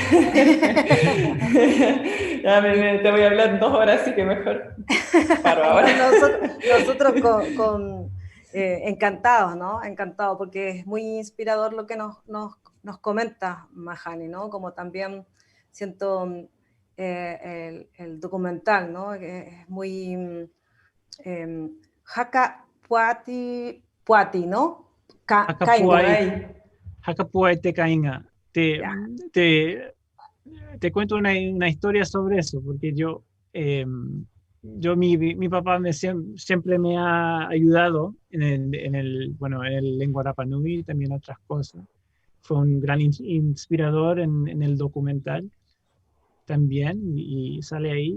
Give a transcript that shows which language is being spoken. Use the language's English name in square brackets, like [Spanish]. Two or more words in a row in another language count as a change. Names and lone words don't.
[Spanish] Ya te voy a hablar 2 horas, así que mejor paro ahora. Nosotros encantados, ¿no? Encantados, porque es muy inspirador lo que nos comenta Mahani, ¿no? Como también siento el documental, ¿no? Que es muy Haka Puati, ¿no? Hakapuai te Kainga. Te cuento una historia sobre eso, porque mi papá siempre me ha ayudado en el lengua Rapa Nui y también otras cosas. Fue un gran inspirador en el documental también, y sale ahí.